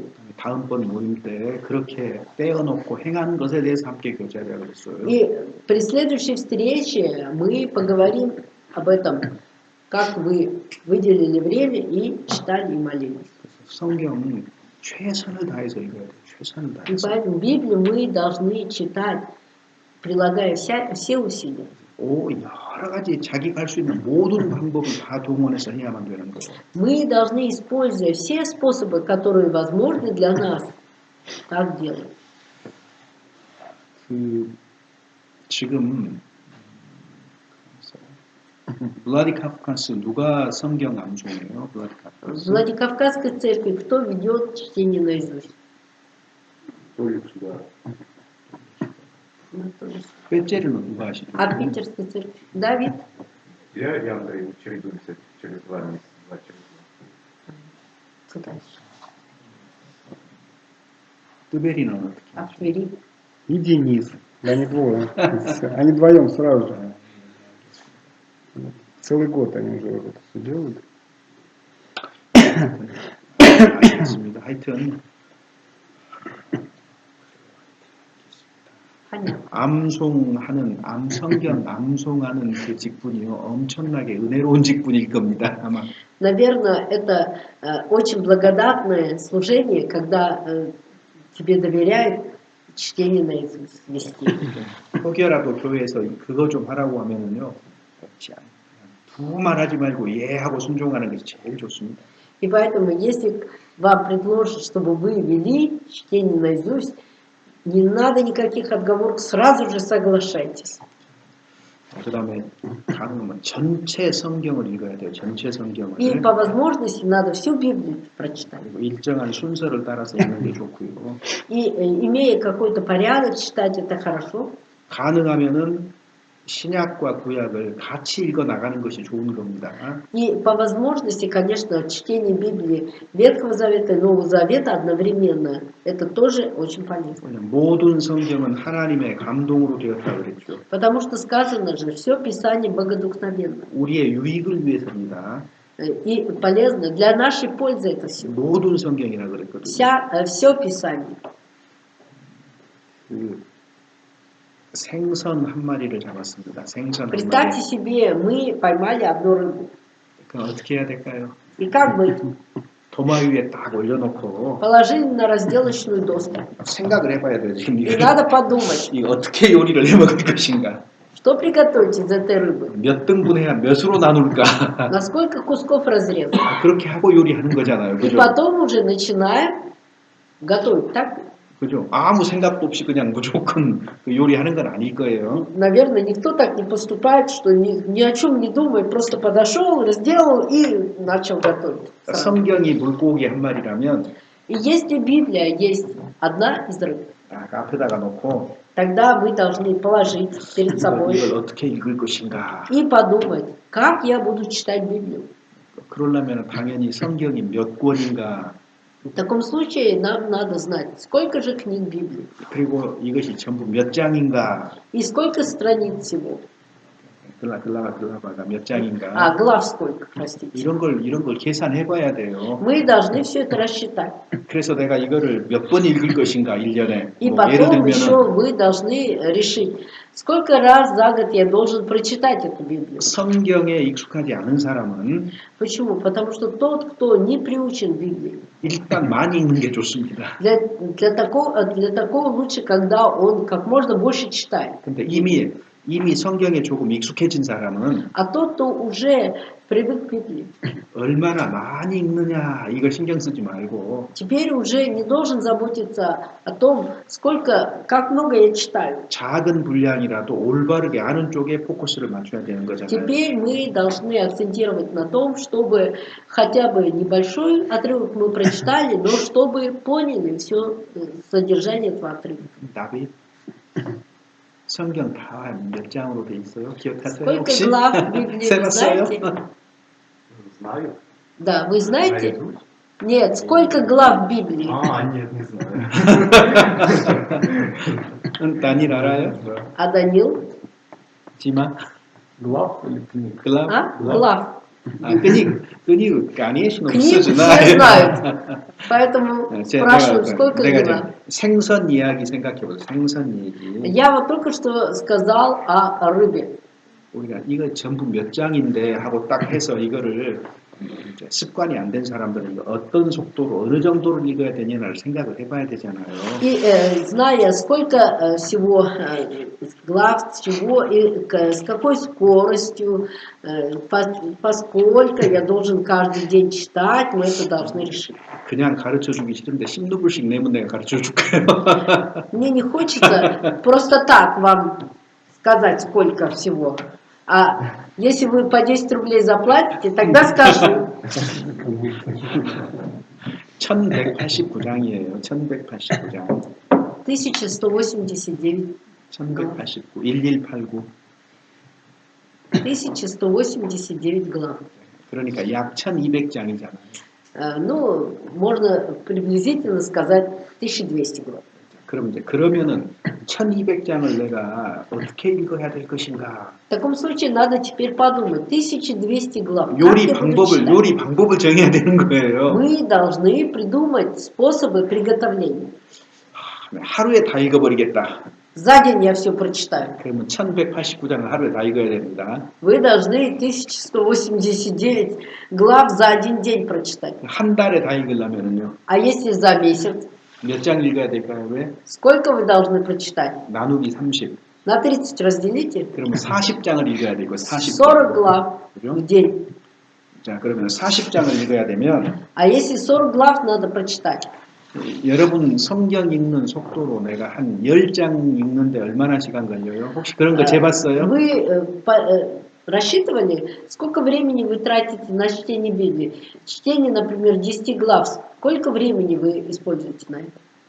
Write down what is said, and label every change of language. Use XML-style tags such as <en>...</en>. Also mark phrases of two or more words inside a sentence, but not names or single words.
<ko>다음번 모임 때 그렇게 떼어놓고 행하는 것에 대해서 함께 교제하자 그랬어요.</ko> <ru>И при следующей встрече мы поговорим об этом, как вы выделили время и читали и молились.</ru> <ko>성경은 최선을 다해서 읽어야 돼요. 최선을</ko> <ru>И</ru> <ko>다해서.</ko> <ru>поэтому Библию мы должны читать, прилагая все усилия.</ru> <ko>여러 가지 자기가 할 수 있는 모든 방법을 다 동원해서 해야만 되는 거예요.</ko> <ru>Мы должны, используя все способы, которые возможны для нас, так делать.</ru> <ko>지금 블라디카프카스 누가 성경 암송해요?</ko> <ru>В Владикавказской церкви кто ведет чтение наизусть? Толик сюда.</ru> <ko>빼째르는 누가 하시죠?</ko> <ru>А в Питерской церкви? Давид? Я и Андрей чередуемся через 2 месяца. 2 через 2. Кто дальше?</ru> <ko>뜨베리는 어떻게?</ko> <ru>А в Твери? И Денис. Они двое. Они вдвоем сразу же. Целый год они уже вот это все делают.</ru> <ko>알겠습니다. 하여튼 성경 암송하는 그 직분이요 엄청나게 은혜로운 직분일 겁니다. 아마.</ko> <ru>Наверное, это очень благодатное служение, когда тебе доверяют чтение наизусть вести.</ru> <ko>혹여라도 교회에서 그거 좀 하라고 하면은요, 없지 않아요. 두말 하지 말고 예 하고 순종하는 것이 제일 좋습니다.</ko> <ru>И поэтому, если вам предложат, чтобы вы вели чтение наизусть, не надо никаких отговорок, сразу же соглашайтесь.</ru> <ko>그 다음에 가능하면 전체 성경을 읽어야 돼요. 전체 성경을.</ko> <ru>И по возможности надо всю Библию прочитать.</ru> <ko>그리고 일정한 순서를 따라서 읽는 게 좋고요.</ko> <ru>И имея какой-то порядок, читать это хорошо.</ru> <ko>가능하면은 신약과 구약을 같이 읽어 나가는 것이 좋은 겁니다.</ko> <ru>И по возможности, конечно, чтение Библии Ветхого Завета и Нового Завета одновременно, это тоже очень полезно.</ru> <ko>모든 성경은 하나님의 감동으로 되었다 그랬죠.</ko> <ru>Потому что сказано же, все Писание богодухновенно.</ru> <ko>우리의 유익을 위해서입니다.</ko> <ru>И полезно для нашей пользы это все.</ru> <ko>모든 성경이라 그랬거든요.</ko> <ru>Все Писание.</ru> <ko>생선 한 마리를 잡았습니다. 생선 한</ko> <ru>Представьте</ru> <ko>마리.</ko> <ru>себе, мы поймали одну рыбу.</ru> <ko>그럼 어떻게 해야 될까요?</ko> <ru>И как быть?</ru> <ko>도마 위에 딱 올려놓고</ko> <ru>положили на разделочную доску.</ru> <ko>생각을 해봐야 돼요. 지금</ko> <ru>И</ru> <ko>이거</ko> <ru>надо подумать,</ru> <ko>이거 어떻게 요리를 해 먹을 것인가?</ko> <ru>что приготовить из этой рыбы,</ru> <ko>몇 등분해야 몇으로 나눌까?</ko> <ru>на сколько кусков разрезать.</ru> <ko>그렇게 하고 요리하는 거잖아요.</ko> <ru>И</ru> <ko>그죠?</ko> <ru>потом уже начинаем готовить. Так,</ru> <ko>그죠? 아무 생각도 없이 그냥 무조건 그 요리하는 건 아닐 거예요.</ko> <ru>наверное, никто так не поступает, что ни о чем не думая, просто подошел, разделал и начал готовить.</ru> <ko>성경이 물고기 한 마리라면</ko> <ru>И если Библия есть одна из рыб,</ru> <ko>딱 앞에다가 놓고</ko> <ru>тогда вы должны положить перед собой</ru> <ko>이걸 어떻게 읽을 것인가?</ko> <ru>и подумать, как я буду читать Библию.</ru> <ko>그러려면 당연히 성경이 몇 권인가</ko> <ru>В таком случае нам надо знать, сколько же книг Библии</ru> <ko>그리고 이것이 전부 몇 장인가</ko> <ru>и сколько страниц всего.</ru> <ko>글라바가 몇 장인가</ko> <ru>А, глав сколько, простите.</ru> <ko>이런 걸 계산해봐야 돼요.</ko> <ru>Мы должны все это рассчитать.</ru> <ko>그래서 내가 이거를 몇 번 읽을 것인가 1년에</ko> <ru>И</ru> <ko>뭐 예를</ko> <ru>потом еще</ru> <ko>들면은</ko> <ru>вы должны решить, сколько раз за год я должен прочитать эту Библию.</ru> <ko>성경에 익숙하지 않은 사람은</ko> <ru>Почему? Потому что тот, кто не приучен Библии,</ru> <ko>일단 많이 읽는 게 좋습니다.</ko> <ru>для такого лучше, когда он как можно больше читает.</ru> <ko>근데 이미 성경에 조금 익숙해진 사람은</ko> <ru>А тот, кто уже привык к Библии,</ru> <ko>얼마나 많이 읽느냐 이걸 신경 쓰지 말고</ko> <ru>теперь уже не должен заботиться о том, как много я читаю.</ru> <ko>작은 분량이라도 올바르게 아는 쪽에 포커스를 맞춰야 되는 거잖아요.</ko> <ru>Теперь мы должны акцентировать на том, чтобы хотя бы небольшой отрывок мы прочитали, но чтобы поняли все содержание этого отрывка.</ru> <ko>답이 성경 다 몇 장으로 돼 있어요? 기억하세요?</ko> <ru>Сколько</ru> <ko>혹시?</ko> <ru>глав в Библии вы</ru> <ko>세봤어요?</ko> <ru>знаете? Знаю. Да, вы знаете? Наизусть? Нет, сколько глав в Библии? Нет, не знаю.</ru> <ko>다니엘 알아요?</ko> <ru>Да. А Данил?</ru> <ko>지마?</ko> <ru>Глав или книг?</ru> <ko>글랍?</ko> <ru>А? Глав. 그니 конечно Книг все</ru> <ko>없어지나</ko> <ru>знают. Поэтому спрашивают, сколько</ru> <ko>내가</ko> <ru>глав.</ru> <ko>지금 생선 이야기 생각해보세요. 생선 얘기.</ko> <ru>Я вот только что сказал о рыбе.</ru> <ko>우리가 이거 전부 몇 장인데 하고 딱 해서 이거를 이제 습관이 안 된 사람들은 이거 어떤 속도로 어느 정도를 읽어야 되냐를 생각을 해봐야 되잖아요.</ko> <ru>И зная, сколько всего глав, чего и с какой скоростью, поскольку я должен каждый день читать, мы это должны решить.</ru> <ko>그냥 가르쳐주기 싫은데 10루블씩 내면 내가 가르쳐줄까요?</ko> <ru>Мне не хочется просто так вам сказать, сколько всего. А если вы по 10 рублей заплатите, тогда скажу.</ru> <ko>1189장이에요. 1189장. 1189. 1189. 1189.</ko> <ru>1189 глав.</ru> <ko>그러니까 약 1200장이잖아요.</ko> <ru>Ну, можно приблизительно сказать 1200 глав.</ru> <ko>그럼 이제 그러면은 1200장을 내가 어떻게 읽어야 될 것인가?</ko> <ru>В таком случае надо теперь подумать. 1200 глав. Как я буду читать?</ru> <ko>요리 방법을 정해야 되는 거예요.</ko> <ru>Мы должны придумать способы приготовления.</ru> <ko>하루에 다 읽어버리겠다.</ko> <ru>За день я все прочитаю.</ru> <ko>그러면 1189장을 하루에 다 읽어야 됩니다.</ko> <ru>Вы должны 1189 глав за один день прочитать.</ru> <ko>한 달에 다 읽으려면은요.</ko> <ru>А если за месяц?</ru> <ko>몇 장 읽어야 될까요? 왜?</ko> <ru>Сколько вы должны прочитать?</ru> <ko>나누기 30.</ko> <ru>На 30 разделите.</ru> <ko>그러면 40장을 읽어야 되고</ko> <ru>40 глав в день.</ru> <ko>자, 그러면 40장을 읽어야 되면</ko> <ru>А если 40 глав надо прочитать?</ru> <ko>여러분 성경 읽는 속도로 내가 한 10장 읽는데 얼마나 시간 걸려요? 혹시 그런 거 재봤어요?</ko> <ru>Вы рассчитывали, сколько времени вы тратите на чтение Библии? Чтение, например, 10 глав. Сколько времени вы используете на это?</ru>